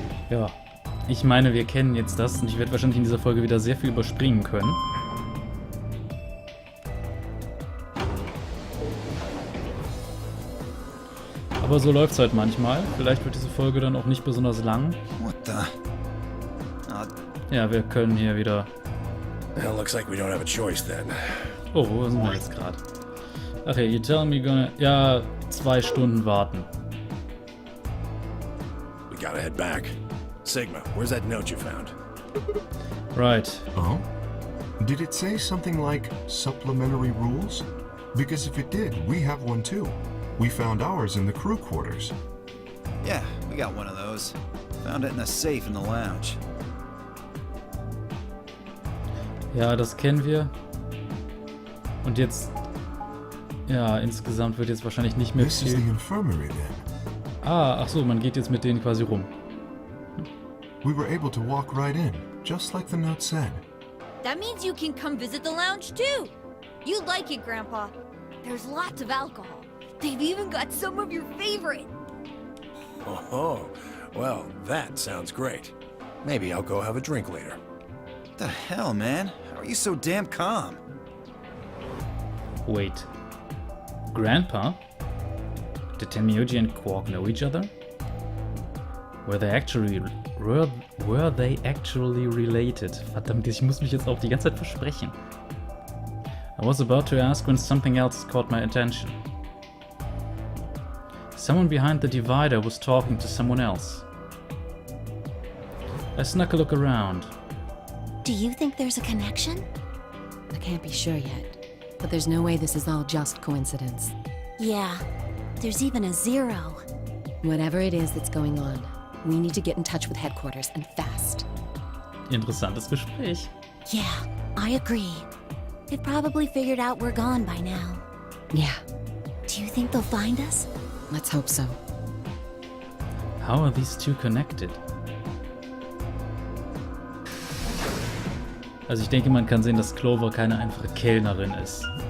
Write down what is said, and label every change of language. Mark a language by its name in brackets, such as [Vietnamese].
[German] Ja, ich meine, wir kennen jetzt das und ich werde wahrscheinlich in dieser Folge wieder sehr viel überspringen können. Aber so läuft's halt manchmal. Vielleicht wird diese Folge dann auch nicht besonders lang. [English] What the? [German] Ja, wir können hier wieder... [English] Well, looks like we don't have a choice then. [German] Oh, wo sind wir jetzt gerade? Ach ja, [English] you tell me gonna... [German] Ja, 2 Stunden warten. [English] We gotta head back. Sigma, where's that note you found? Right. Oh? Did it say something like supplementary rules? Because if it did, we have one too. We found ours in the crew quarters. Yeah, we got one of those. Found it in a safe in the lounge. [German] Ja, das kennen wir. Und jetzt... Ja, insgesamt wird jetzt wahrscheinlich nicht mehr [English] This is the [German] viel... [English] infirmary then. [German] Ah, ach so, man geht jetzt mit denen quasi rum. [English] We were able to walk right in, just like the note said. That means you can come visit the lounge too. You'd like it, Grandpa. There's lots of alcohol. They've even got some of your favorite. Oh, well, that sounds great. Maybe I'll go have a drink later. What the hell, man? How are you so damn calm? Wait. Grandpa? Did Tenmyoji and Quark know each other? Were they actually related? [German] Verdammt, ich muss mich jetzt auch die ganze Zeit versprechen. [English] I was about to ask when something else caught my attention. Someone behind the divider was talking to someone else. I snuck a look around. Do you think there's a connection? I can't be sure yet, but there's no way this is all just coincidence. Yeah. There's even a 0. Whatever it is that's going on, we need to get in touch with headquarters and fast. [German] Interessantes Gespräch. [English] Yeah, I agree. They've probably figured out we're gone by now. Yeah, Do you think they'll find us? let's hope so. How are these two connected? [German] Also ich denke, man kann sehen, dass Clover keine einfache Kellnerin ist.